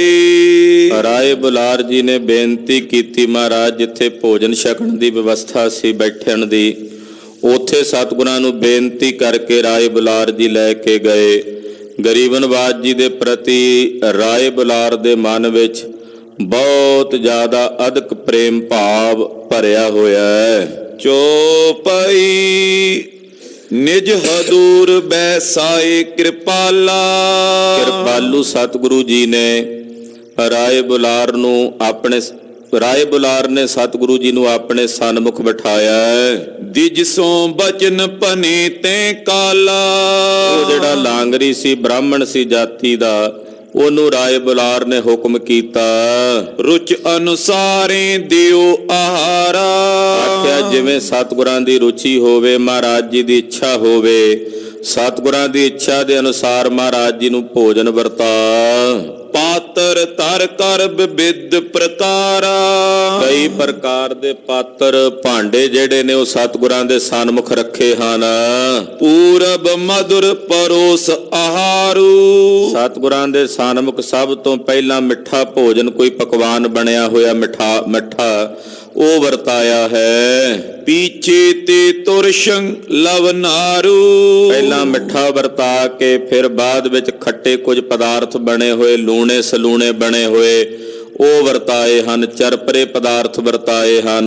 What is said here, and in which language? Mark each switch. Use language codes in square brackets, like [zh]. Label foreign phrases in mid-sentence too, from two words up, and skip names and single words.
[pa] ਰਾਏ ਬੁਲਾਰ ਜੀ ਨੇ ਬੇਨਤੀ ਕੀ, ਮਹਾਰਾਜ ਜਿੱਥੇ ਭੋਜਨ ਛਕਣ ਕੀ ਵਿਵਸਥਾ ਸੀ ਬੈਠਣ ਦੀ, ਉੱਥੇ ਸਤਿਗੁਰਾਂ ਨੂੰ ਬੇਨਤੀ ਕਰਕੇ ਰਾਏ ਬੁਲਾਰ ਜੀ ਲੈਕੇ ਗਏ। ਗਰੀਬਨਿਵਾਜ਼ ਜੀ ਦੇ ਪ੍ਰਤੀ ਰਾਏ ਬੁਲਾਰ ਦੇ ਮਨ ਵਿੱਚ ਬਹੁਤ ਜ਼ਿਆਦਾ ਅਦਕ ਪ੍ਰੇਮ ਭਾਵ ਭਰਿਆ ਹੋਇਆ ਹੈ। [bra] चौपाई निज हदूर बैसाए कृपाला। [pa] ਕ੍ਰਿਪਾਲੂ ਸਤਿਗੁਰੂ ਜੀ ਨੇ ਰਾਏ ਬੁਲਾਰ ਨੇ ਸਤਿਗੁਰੂ ਜੀ ਨੂੰ ਆਪਣੇ ਸਨਮੁਖ ਬਿਠਾਇਆ ਹੈ। [bra] दिज सो बचन पने ते काला। [pa] ਉਹ ਜਿਹੜਾ ਲਾਂਗਰੀ ਸੀ, ਬ੍ਰਾਹਮਣ ਸੀ ਜਾਤੀ ਦਾ, ਉਹਨੂੰ ਰਾਏ ਬੁਲਾਰ ਨੇ ਹੁਕਮ ਕੀਤਾ, [bra] रुच अनुसारे दियो आहारा। [pa] ਆਖਿਆ ਜਿਵੇਂ ਸਤਿਗੁਰਾਂ ਦੀ ਰੁਚੀ ਹੋਵੇ, ਮਹਾਰਾਜ ਜੀ ਦੀ ਇੱਛਾ ਹੋਵੇ, ਸਤਿਗੁਰਾਂ ਦੀ ਇੱਛਾ ਦੇ ਅਨੁਸਾਰ ਮਹਾਰਾਜ ਜੀ ਨੂੰ ਭੋਜਨ ਵਰਤਾ। [bra] पात्र तर कर विविध प्रकारा। [pa] ਕਈ ਪ੍ਰਕਾਰ ਦੇ ਪਾਤਰ ਭਾਂਡੇ ਜਿਹੜੇ ਨੇ ਉਹ ਸਤਿਗੁਰਾਂ ਦੇ ਸਨਮੁਖ ਰੱਖੇ ਹਨ। [bra] पूरब मधुर परोस आहारू। [pa] ਸਤਿਗੁਰਾਂ ਦੇ ਸਨਮੁਖ ਸਭ ਤੋਂ ਪਹਿਲਾ ਮਿੱਠਾ ਭੋਜਨ ਕੋਈ ਪਕਵਾਨ ਬਣਿਆ ਹੋਇਆ ਮਿੱਠਾ ਉਹ ਵਰਤਾਇਆ ਹੈ। [bra] ਪੀਛੇ ਤੇ ਤੁਰਸ਼ੰ ਲਵ ਨਾਰੂ, [pa] ਪਹਿਲਾਂ ਮਿੱਠਾ ਵਰਤਾ ਕੇ ਫਿਰ ਬਾਅਦ ਵਿੱਚ ਖੱਟੇ ਕੁਝ ਪਦਾਰਥ ਬਣੇ ਹੋਏ, ਲੂਣੇ ਸਲੂਣੇ ਬਣੇ ਹੋਏ ਉਹ ਵਰਤਾਏ ਹਨ। ਚਰਪਰੇ ਪਦਾਰਥ ਵਰਤਾਏ ਹਨ।